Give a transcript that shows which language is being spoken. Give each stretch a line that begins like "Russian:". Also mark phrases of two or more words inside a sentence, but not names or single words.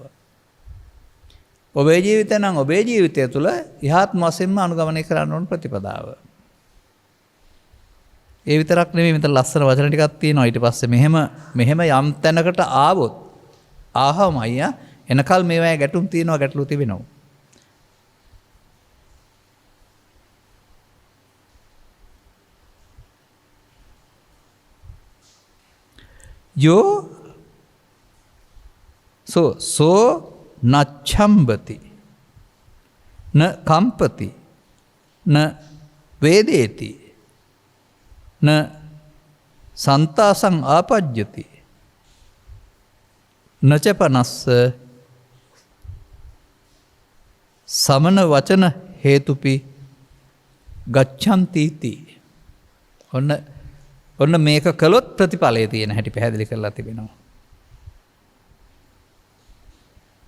Sinhala: ඔබේ ජීවිතය නම් ඔබේ ජීවිතය තුළ ඉහාත්ම වශයෙන්ම අනුගමනය කරන්න ඕන ප්‍රතිපදාව. ඒ විතරක් නෙමෙයි, මෙතන ලස්සන වචන ටිකක් තියෙනවා. ඊට පස්සේ මෙහෙම යම් තැනකට ආවොත් ආවම අයියා එනකල් මේවායේ ගැටුම් තියෙනවා, ගැටලු තිබෙනවා.
Pali: සෝ නච්ඡම්බති න කම්පති න වේදේති න සන්තාසං ආපජ්ජති නචපනස්ස සමන වචන හේතුපි ගච්ඡන්තිති.
Sinhala: ඔන්න මේක කළොත් ප්‍රතිඵලය තියෙන හැටි පැහැදිලි කරලා තිබෙනවා.